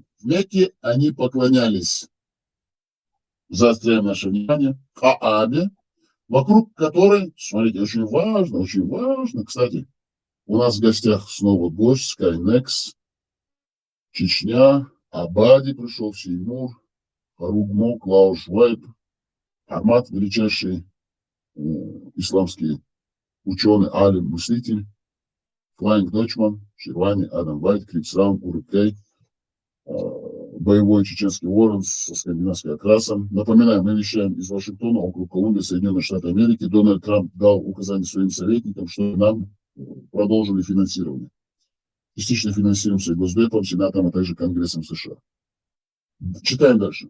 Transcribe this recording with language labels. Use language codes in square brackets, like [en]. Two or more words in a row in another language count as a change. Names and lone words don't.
[ru] В Мекке они поклонялись, заостряем наше внимание, Хаабе, вокруг которой, смотрите, очень важно, кстати, у нас в гостях снова гость, Скайнекс, Чечня, Абади пришел, Сеймур, Харугмо, Клаус Швайб, Армат, величайший исламский ученый, алим, мыслитель, Флайнг Дочман, Ширвани, Адам Вайт, Крипсраун, Урукей, боевой чеченский ворон со скандинавским окрасом. Напоминаю, мы вещаем из Вашингтона, округ Колумбия, Соединенные Штаты Америки. Дональд Трамп дал указание своим советникам, что нам продолжили финансирование. Частично финансируемся Госдепом, Сенатом, а также Конгрессом США. Читаем дальше.